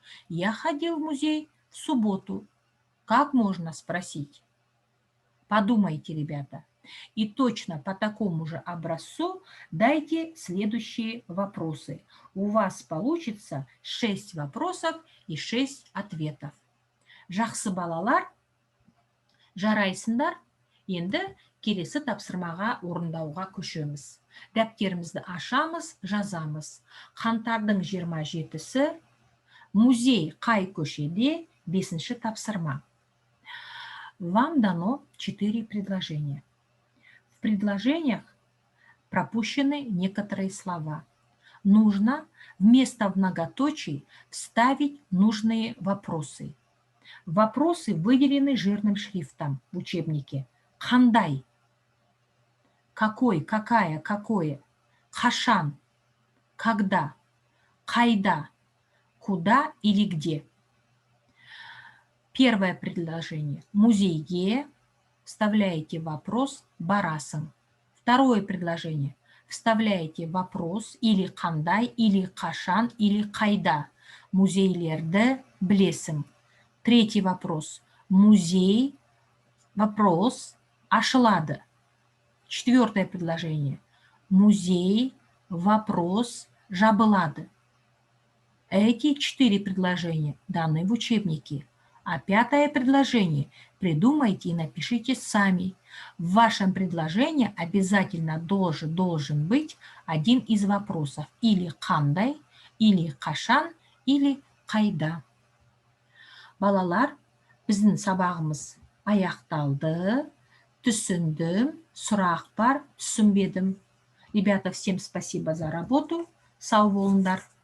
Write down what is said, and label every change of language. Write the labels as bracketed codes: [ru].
[ru] Я ходил в музей в субботу. Как можно спросить? Подумайте, ребята. И точно по такому же образцу дайте следующие вопросы. У вас получится 6 вопросов и 6 ответов. [kk] Жақсы балалар, жарайсыңдар. Енді келесі тапсырмаға орындауға көшеміз. Дәптерімізді ашамыз, жазамыз. Қаңтардың 27-сі, музей қай көшеде, 5-ші тапсырма. [ru] Вам дано 4 предложения. В предложениях пропущены некоторые слова. Нужно вместо многоточий вставить нужные вопросы. Вопросы выделены жирным шрифтом в учебнике. Қандай? Какой, какая, какое? Қашан? Когда? Қайда? Куда или где? Первое предложение. Музейге. Вставляете вопрос барасың. Второе предложение. Вставляете вопрос или қандай, или қашан, или қайда. [kk] Музейлерді білесің. [ru] Третий вопрос. Музей, вопрос, ашылады. Четвертое предложение. Музей, вопрос, жабылады. Эти 4 предложения даны в учебнике. А 5-е предложение придумайте и напишите сами. В вашем предложении обязательно должен быть один из вопросов. Или қандай, или қашан, или қайда. [kk] Балалар, біздің сабағымыз аяқталды. Түсіндім, сұрақ бар, түсінбедім. [ru] Ребята, всем спасибо за работу. [kk] Сау болыңдар.